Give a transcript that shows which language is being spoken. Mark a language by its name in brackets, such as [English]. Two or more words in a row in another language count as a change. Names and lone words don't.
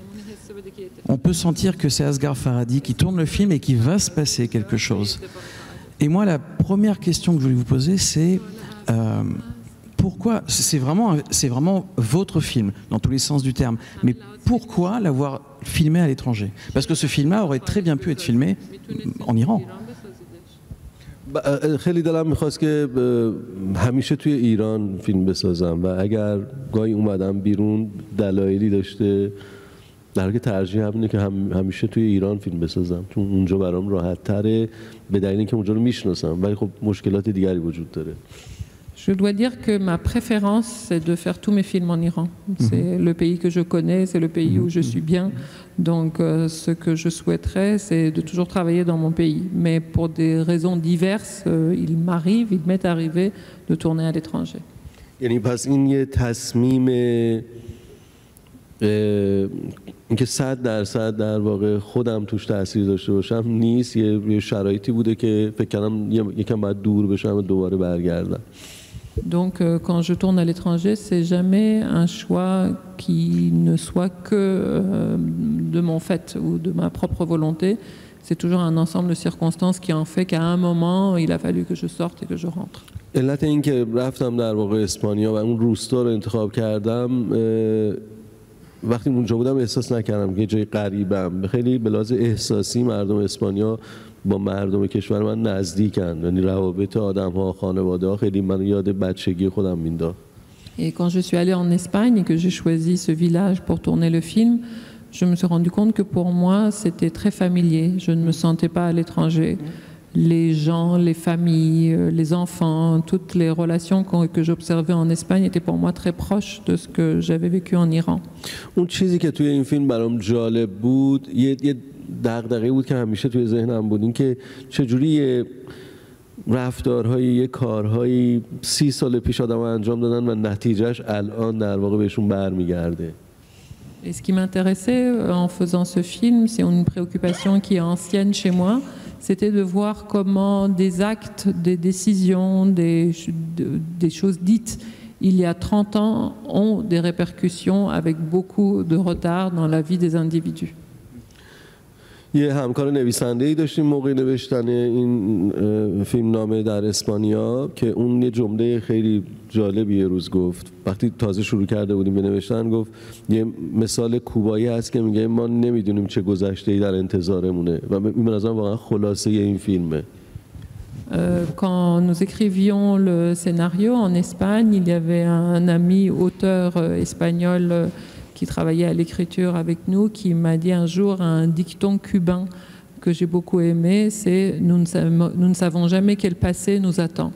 [French] On peut sentir que c'est Asghar Farhadi qui tourne le film et qu'il va se passer quelque chose. Et moi, la première question que je voulais vous poser, c'est pourquoi, c'est vraiment votre film, dans tous les sens du terme, mais pourquoi l'avoir filmé à l'étranger? Parce que ce film-là aurait très bien pu être filmé en Iran. [Persian] خیلی دلم میخواست که همیشه توی ایران فیلم بسازم و اگر گاهی اومدم بیرون دلایلی داشته، در حالی که ترجیح همینه که همیشه توی ایران فیلم بسازم، چون اونجا برام راحت تره به دلیل اینکه اونجا رو میشناسم، ولی خب مشکلات دیگری وجود داره. [French] Je dois dire que ma préférence, c'est de faire tous mes films en Iran. C'est le pays que je connais, c'est le pays où je suis bien. Donc, ce que je souhaiterais, c'est de toujours travailler dans mon pays. Mais pour des raisons diverses, il m'est arrivé de tourner à l'étranger. [Persian] یعنی پس این یه تصمیم اینکه 100% در واقع خودم توش تاثیر داشته باشم نیست، یه شرایطی بوده که فکر کردم یکم باید دور بشم و دوباره برگردم. [French] Donc, quand je tourne à l'étranger, c'est jamais un choix qui ne soit que de mon fait ou de ma propre volonté. C'est toujours un ensemble de circonstances qui en fait qu'à un moment, il a fallu que je sorte et que je rentre. [Persian] علت این که رفتم در واقع اسپانیا و اون روستا رو انتخاب کردم، وقتی اونجا بودم احساس نکردم که جای غریبم. خیلی به لحاظ احساسی مردم اسپانیا با مردم کشور من نزدیکن، یعنی روابط آدم‌ها، خانواده‌ها خیلی من یاد بچگی خودم مینداخت. [French] Et quand je suis allée en Espagne et que j'ai choisi ce village pour tourner le film, je me suis rendu compte que pour moi, c'était très familier. Je ne me sentais pas à l'étranger. Les gens, les familles, les enfants, toutes les relations que j'observais en Espagne étaient pour moi très proches de ce que j'avais vécu en Iran. [Persian] اون چیزی که توی این فیلم برام جالب بود، یه دغدغه‌ای بود که همیشه توی ذهنم بود، این که چجوری رفتارهایی، یه کارهایی 30 سال پیش آدم‌ها انجام دادن و نتیجهش الان در واقع بهشون برمیگرده. [French] Et ce qui m'intéressait en faisant ce film, c'est une préoccupation qui est ancienne chez moi, c'était de voir comment des actes, des décisions, des choses dites il y a 30 ans ont des répercussions avec beaucoup de retard dans la vie des individus. [Persian] یه همکار نویسنده‌ای داشتیم موقع نوشتن این فیلمنامه در اسپانیا که اون یه جمله خیلی جالبی یه روز گفت. وقتی تازه شروع کرده بودیم به نوشتن، گفت یه مثال کوبایی هست که میگه ما نمیدونیم چه گذشته‌ای در انتظارمونه و این به نظرم واقعا خلاصه این فیلمه. [French] Quand nous écrivions le scénario en Espagne, il y avait un ami auteur espagnol qui travaillait à l'écriture avec nous, qui m'a dit un jour un dicton cubain que j'ai beaucoup aimé, c'est nous ne savons jamais quel passé nous attend.